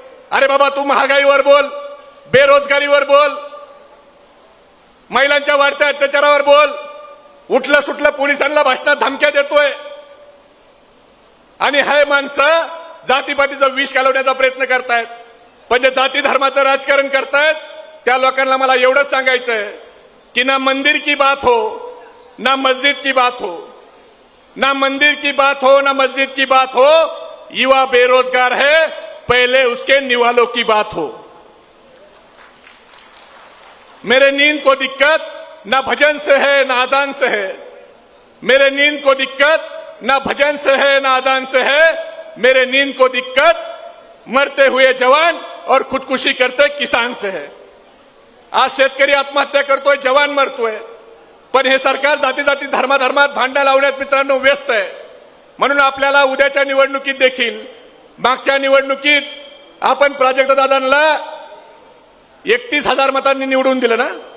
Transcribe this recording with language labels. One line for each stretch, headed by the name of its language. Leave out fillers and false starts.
Marathi: अरे बाबा, तू महागाईवर बोल, बेरोजगारीवर बोल, महिलांच्या वाढत्या अत्याचारावर बोल, उठलं सुटलं पोलिसांना भाषणात धमक्या देतोय आणि हे माणसं जातीपातीचं विष घालवण्याचा प्रयत्न करतायत. पण जे जाती धर्माचं राजकारण करतायत त्या लोकांना मला एवढंच सांगायचंय कि
Hindi: ना मंदिर की बात हो, ना मस्जिद की बात हो, ना मंदिर की बात हो, ना मस्जिद की बात हो, युवा बेरोजगार है, पहले उसके निवालों की बात हो. मेरे नींद को दिक्कत ना भजन से है ना अजान से है, मेरे नींद को दिक्कत ना भजन से है ना अजान से है, मेरे नींद को दिक्कत मरते हुए जवान और खुदकुशी करते किसान से है.
Marathi: आज शेतकरी आत्महत्या करतोय, जवान मरतोय, पण हे सरकार जाती जाती धर्माधर्मात भांडण लावण्यात मित्रांनो व्यस्त आहे. म्हणून आपल्याला उद्याच्या निवडणुकीत देखील, मागच्या निवडणुकीत आपण प्राजक्तदादांना 31,000 मतांनी निवडून दिलं ना?